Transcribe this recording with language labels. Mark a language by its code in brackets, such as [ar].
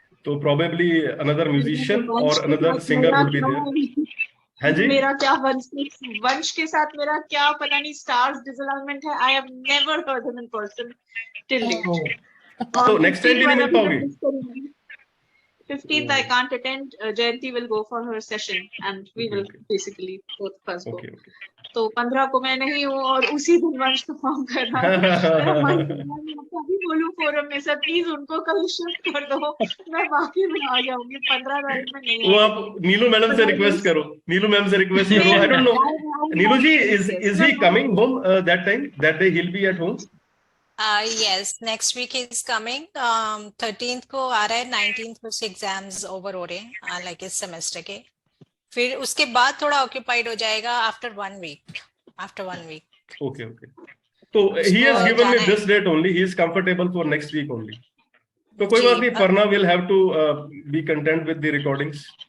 [en] तो probably another musician और another singer would be there. [hi] हाँ जी, मेरा क्या वंश के साथ मेरा क्या पता नहीं स्टार्स डिसअलाइनमेंट है। [en] I have never heard him in person till date. [hi] तो नेक्स्ट टाइम भी नहीं मिल पाओगे? [en] 15th I can't attend. Jayanti will go for her session and we will basically both of us go. Okay. [hi] तो 15 को मैं नहीं हूँ और उसी दिन वंश परफॉर्म कर रहा है। मैं कभी बोलूं फोरम में, सर प्लीज उनको कल शिफ्ट कर दो, मैं बाकी में आ जाऊंगी। 15 तारीख में नहीं। वो आप नीलू मैडम से रिक्वेस्ट करो, नीलू मैम से रिक्वेस्ट करो। [en] I don't know, Neelu ji is he coming home that time, that day he'll be at home? Yes, next week is coming. [hi] 13th को आ रहा है, 19th को एग्जाम्स ओवर हो रहे हैं, लाइक इस सेमेस्टर के। फिर उसके बाद थोड़ा ऑक्यूपाइड हो जाएगा [en] After 1 week. Okay. So he has given me this date only. He is comfortable for next week only. [hi] तो कोई बात नहीं, [en] Parna will have to be content with the recordings.